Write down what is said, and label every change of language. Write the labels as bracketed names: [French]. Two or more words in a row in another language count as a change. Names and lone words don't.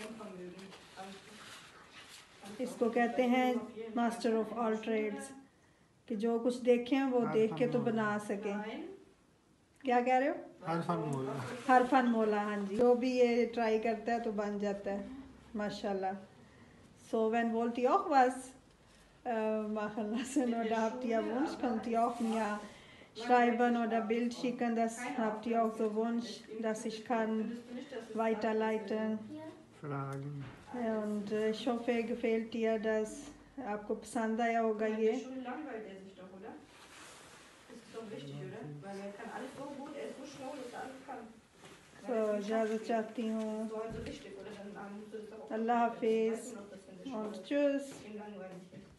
[Urdu] اس کو کہتے ہیں [English] master of all trades, [Urdu] کہ جو کچھ دیکھیں وہ دیکھ کے تو بنا سکیں. کیا کہہ رہے ہو؟ ہر فن مولا. ہاں جی، جو بھی یہ ٹرائی کرتا ہے تو بن جاتا ہے ماشاءاللہ. [German] So, wenn wollt ihr auch was machen lassen oder habt ihr Wunsch, könnt ihr auch mir schreiben oder Bild schicken. Das habt ihr auch so Wunsch, dass ich kann weiterleiten. Fragen. Und ich hoffe, gefällt dir das. [Urdu] آپ کو پسند آیا ہوگا یہ. So، اجازت چاہتی ہوں. اللہ حافظ [German] und tschüss.